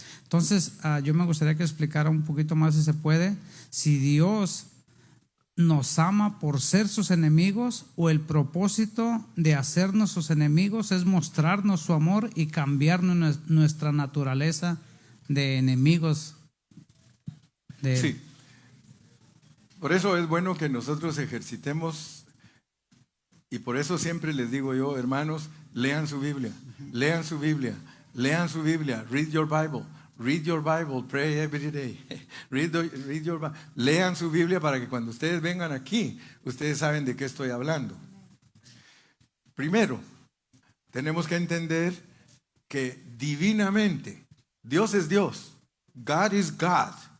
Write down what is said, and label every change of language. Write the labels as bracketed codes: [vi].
[es] Entonces, yo me gustaría que explicara un poquito más, si se puede, si Dios nos ama por ser sus enemigos o el propósito de hacernos sus enemigos es mostrarnos su amor y cambiarnos nuestra naturaleza de enemigos de Él. Sí. Por eso es bueno que nosotros ejercitemos, y por eso siempre les digo yo, hermanos, lean su Biblia, lean su Biblia, lean su Biblia, [en] read your Bible. Read your Bible, pray every day. Read your Bible. [es] Lean su Biblia para que cuando ustedes vengan aquí, ustedes saben de qué estoy hablando. Primero, tenemos que entender que divinamente, Dios es Dios. [en] God is God.